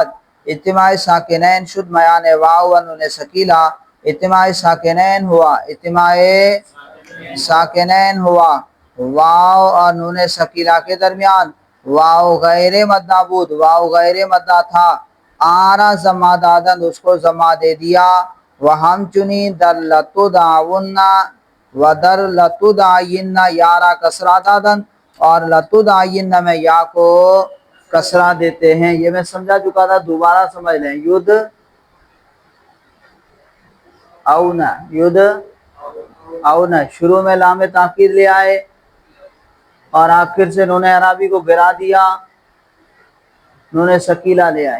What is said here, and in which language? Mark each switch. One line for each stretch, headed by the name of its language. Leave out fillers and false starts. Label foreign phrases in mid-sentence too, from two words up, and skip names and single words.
Persian: اجتماع ساکنین شد میان واو و نون ثقیلہ،
Urdu: اجتماع ساکنین ہوا، اجتماع ساکنین ہوا واو اور نون ثقیلہ کے درمیان،
Persian: واو غیر مدہ بود،
Urdu: واو غیر مدہ تھا،
Persian: آرا زمہ دادن،
Urdu: اس کو زمہ دے دیا،
Persian: وہم چنی در لتدعون و در لتدعین یارا کسرہ دادن،
Urdu: اور لتدعین میں یا کو کسرہ دیتے ہیں۔ یہ میں سمجھا چکا تھا، دوبارہ سمجھ لیں، ید اونا، ید اونا، شروع میں لام تاکید لے آئے اور آخر سے نون اعرابی کو گرا دیا، نون ثقیلہ لے آئے۔